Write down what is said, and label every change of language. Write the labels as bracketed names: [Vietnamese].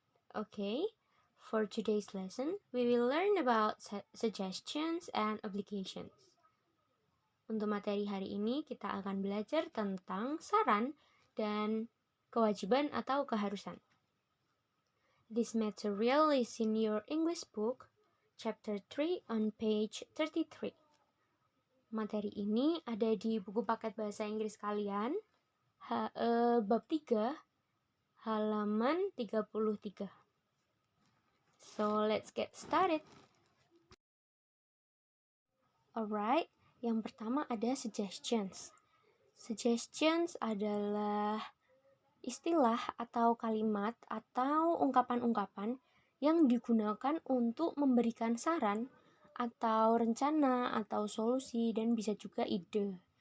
[English] Okay, for today's lesson, we will learn about suggestions and obligations. [Indonesian] Untuk materi hari ini, kita akan belajar tentang saran dan kewajiban atau keharusan. [English] This material is in your English book, chapter 3 on page 33. [Indonesian] Materi ini ada di buku paket bahasa Inggris kalian, bab 3, halaman 33. [English] So, let's get started. [Indonesian] Alright, yang pertama ada suggestions. Suggestions adalah istilah atau kalimat atau ungkapan-ungkapan yang digunakan untuk memberikan saran atau rencana atau solusi dan bisa juga ide.